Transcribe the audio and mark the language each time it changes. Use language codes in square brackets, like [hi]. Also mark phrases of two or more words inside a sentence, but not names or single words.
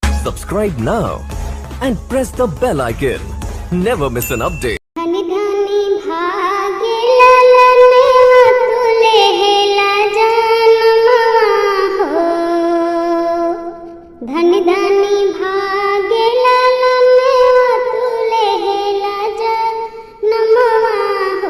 [en] Subscribe now and press the bell icon. Never miss an update. [bho] धनी धनी भागे ललने तुले हेला जानमवा हो। धनी धनी भागे ललने तुले हेला जानमवा हो।